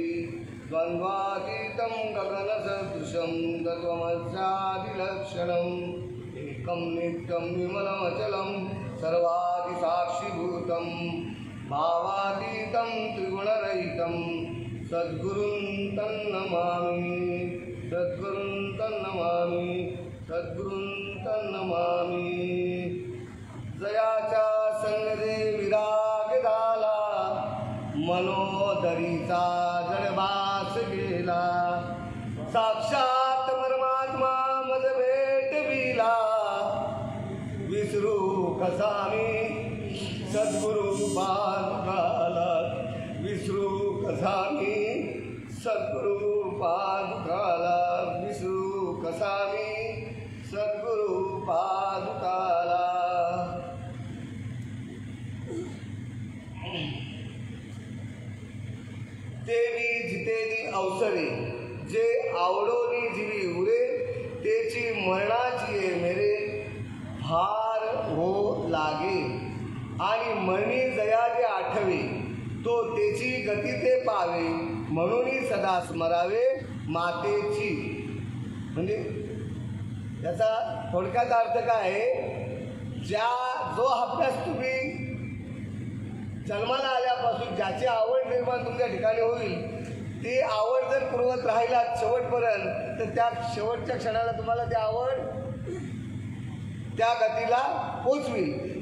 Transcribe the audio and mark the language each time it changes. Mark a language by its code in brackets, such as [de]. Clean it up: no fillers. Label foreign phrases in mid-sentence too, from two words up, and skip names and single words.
[sa] द्वन्द्वातीतं गगनसदृशं तत्त्वमस्यादिलक्षणम्, एकं नित्यं विमलमचलं सर्वादिसाक्षिभूतं, भावातीतं त्रिगुणरहितं सद्गुरुं तन्नमामि, सद्गुरुं तन्नमामि, सद्गुरुं तन्नमामि। [mr] जयाच्या संगदे विराग झाला, मनोदरीचा जडभास गेला, साक्षात परमात्मा मज भेटविला, विसरू कसा मी सद्गुरु पादुकाला, विसरू कसा मी सद्गुरु पादुकाला, विसरू कसा मी सद्गुरु पादुकाला। देवी जितेली अवसरे, जे आवडोनी जीवी उरे, तेची मरणाची ये मेरे, भार हो लागे, आणि मरणी जयाचे आठवे, तो तेची गती ते पावे, म्हणून सदा स्मरावे मातेची। म्हणजे याचा थोडक्यात अर्थ काय आहे, जो अभ्यास तुम्ही जन्माला आल्यापासून ज्याची आवड निर्माण तुमच्या ठिकाणी होईल, ती आवड जर पुरवत राहिला शेवटपर्यंत, तर त्या शेवटच्या क्षणाला तुम्हाला ती आवड त्या गतीला पोचवी।